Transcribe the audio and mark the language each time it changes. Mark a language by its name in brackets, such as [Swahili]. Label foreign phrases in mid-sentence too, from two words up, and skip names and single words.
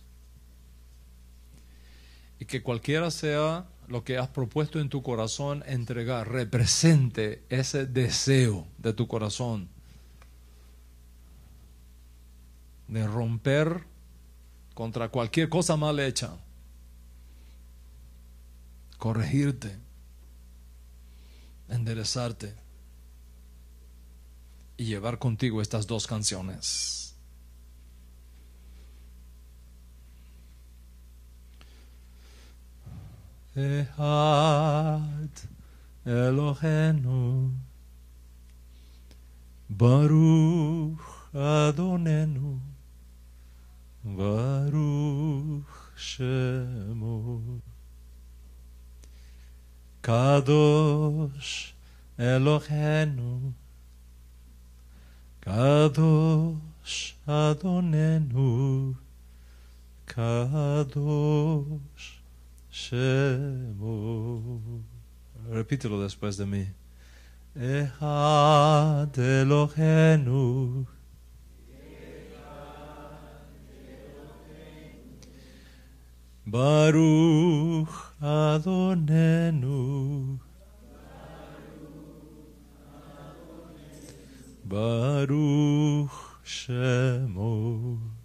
[Spanish] Y que cualquiera sea lo que has propuesto en tu corazón entregar, represente ese deseo de tu corazón de romper contra cualquier cosa mal hecha, corregirte, enderezarte y llevar contigo estas dos canciones. [Hebrew] אחד אלוהינו ברוך אדונינו ברוך שמו קדוש אלוהינו קדוש אדונינו קדוש שמו. [Spanish] Repítelo después de mí. [Hebrew] אחד אלוהינו ברוך אדונינו ברוך שמו